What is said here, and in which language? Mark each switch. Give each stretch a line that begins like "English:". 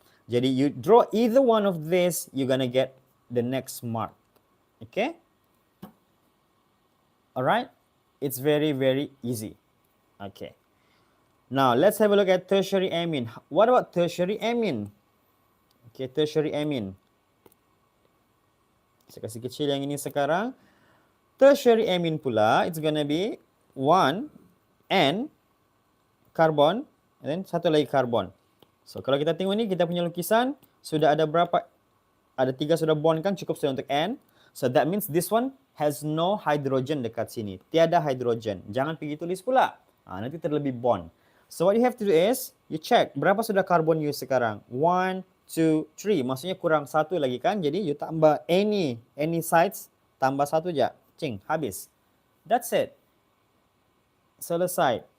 Malay: Jadi
English: you draw either one of this, you're gonna get the next mark. Okay? Alright? It's very, very easy. Okay. Now, let's have a look at tertiary amine. What about tertiary amine? Okay, tertiary amine.
Malay: Saya kasih kecil yang ini sekarang.
English: Tertiary amine pula, it's gonna be 1, N, karbon, and then
Malay: satu lagi karbon. So, kalau kita tengok ni, kita punya lukisan, sudah ada berapa? Ada 3 sudah bond kan, cukup sudah untuk N.
English: So, that means this one has no hydrogen
Malay: dekat sini. Tiada hydrogen. Jangan pergi tulis pula. Nanti terlebih bond.
English: So, what you have to do is, you check,
Malay: berapa sudah karbon you sekarang? 1, 2, 3. Maksudnya kurang satu lagi kan? Jadi, you tambah any sides, tambah satu je. Cing, habis.
English: That's it.
Malay: Selesai.